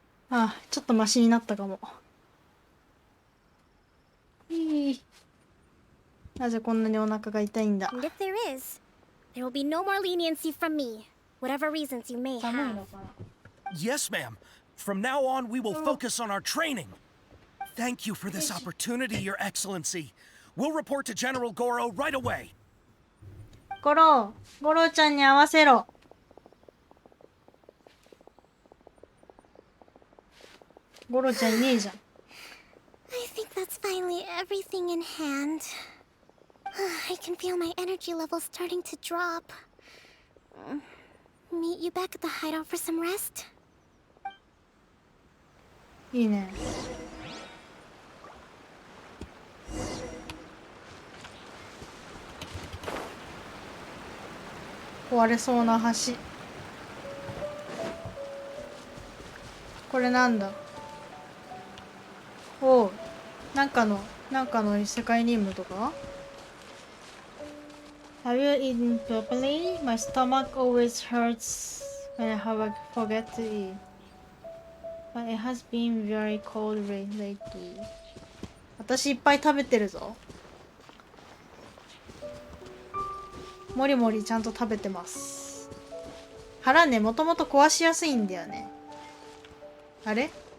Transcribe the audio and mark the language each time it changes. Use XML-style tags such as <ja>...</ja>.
<ja>あ、ちょっとマシになったかも。なぜこんなにお腹が痛いんだ。</ja> <en>And if there is, there will be no more leniency from me, whatever reasons you may have. Yes, ma'am. From now on, we will focus on our training. Thank you for this opportunity, Your Excellency. We'll report to General Goro right away.</en> <ja>ゴロちゃんに合わせろ。ゴロちゃんいねえじゃん。</ja> <en>I think that's finally everything in hand. I can feel my energy levels starting to drop. Meet you back at the hideout for some rest?</en> <ja>いいね。壊れそうな橋。これなんだ。おう、なんかの世界任務とか</ja> <en>Have you eaten properly? My stomach always hurts when I forget to eat. But it has been very cold lately.</en> <ja>私いっぱい食べてるぞ。もりもりちゃんと食べてます。腹ね、もともと壊しやすいんだよね。あれ？</ja>